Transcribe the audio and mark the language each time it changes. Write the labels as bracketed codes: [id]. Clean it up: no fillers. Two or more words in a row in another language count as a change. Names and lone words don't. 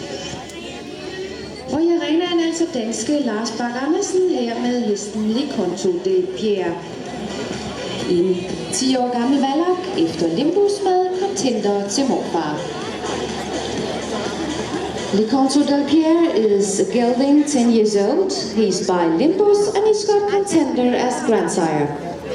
[da] Og i arenaen altså danske Lars Bak Andersen her med hesten Leconto del Pierre. En 10 år gammel valak efter Limbus med contender til morfar. [en] Leconto del Pierre is a gelding 10 years old. He's by Limbus and he's got contender as grandsire.